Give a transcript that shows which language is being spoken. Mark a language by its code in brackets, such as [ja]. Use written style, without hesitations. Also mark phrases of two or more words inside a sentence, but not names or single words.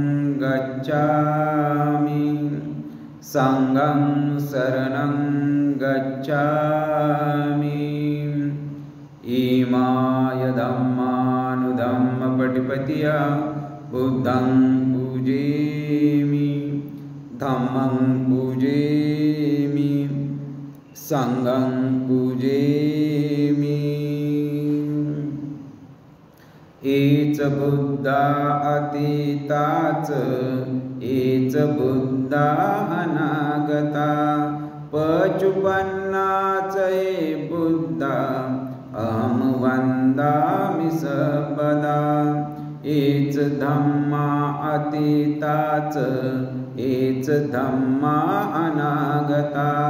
[pi] गच्छामि संघं शरणं गच्छामि इमाय धम्मानुधम्मपटिपतिया बुद्धं पूजयामि धम्मं पूजयामि संघं पूजयामि एच बुद्धा अतीताच एच बुद्धा अनागता पचुपन्नाच ये बुद्धा अहं वन्दामि सर्वदा एच धम्मा अतीताच एच धम्मा अनागता